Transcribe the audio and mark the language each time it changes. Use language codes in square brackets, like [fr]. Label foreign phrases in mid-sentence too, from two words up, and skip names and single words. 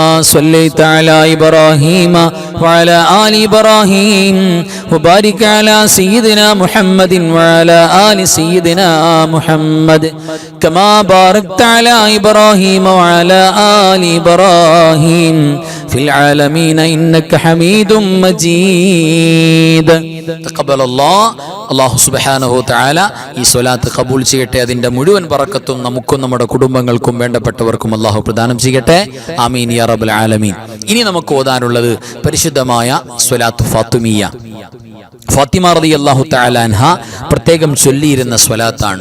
[ar] صليت على إبراهيم وعلى آل إبراهيم وبارك على سيدنا محمد وعلى آل سيدنا محمد كما باركت على إبراهيم وعلى آل إبراهيم في العالمين إنك حميد مجيد تقبل الله الله سبحانه تعالى [ml] ഈ സ്വലാത്ത് ഖബൂൽ ചെയ്യട്ടെ. അതിന്റെ മുഴുവൻ ബറക്കത്തും നമുക്കും നമ്മുടെ കുടുംബങ്ങൾക്കും വേണ്ടപ്പെട്ടവർക്കും അല്ലാഹു പ്രദാനം ചെയ്യട്ടെ. [ar] آمين يا رب العالمين. [ml] ഇനി നമുക്ക് ഓതാനുള്ളത് പരിശുദ്ധമായ സ്വലാത്ത് ഫാത്തിമിയ. ഫാത്തിമ [ar] رضي الله تعالى عنها [ml] പ്രത്യേകം ചൊല്ലിയിരുന്ന സ്വലാത്താണ്.